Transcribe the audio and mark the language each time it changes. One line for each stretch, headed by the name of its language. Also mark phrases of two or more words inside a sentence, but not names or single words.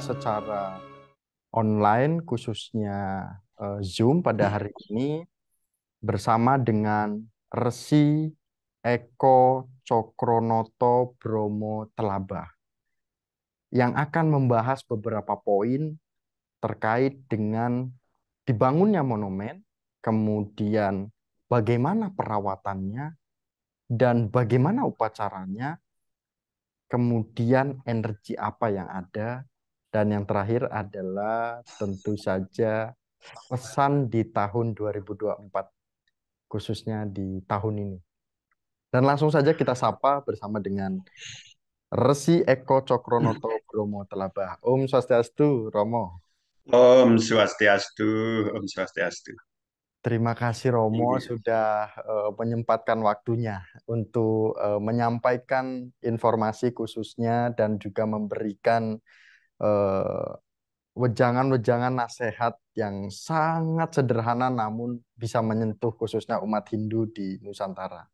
Indonesian: secara online, khususnya Zoom pada hari ini, bersama dengan Resi Eko Cokronoto Bromo Telabah yang akan membahas beberapa poin terkait dengan dibangunnya monumen, kemudian bagaimana perawatannya, dan bagaimana upacaranya, kemudian energi apa yang ada, dan yang terakhir adalah tentu saja pesan di tahun 2024, khususnya di tahun ini. Dan langsung saja kita sapa bersama dengan Resi Eko Cokronoto Bromo Telabah.
Sanskrit: Om Swastiastu, Romo. Om Swastiastu, Om Swastiastu.
Indonesian: Terima kasih Romo Iya. sudah menyempatkan waktunya untuk menyampaikan informasi khususnya dan juga memberikan eh, wejangan-wejangan nasihat yang sangat sederhana namun bisa menyentuh khususnya umat Hindu di Nusantara.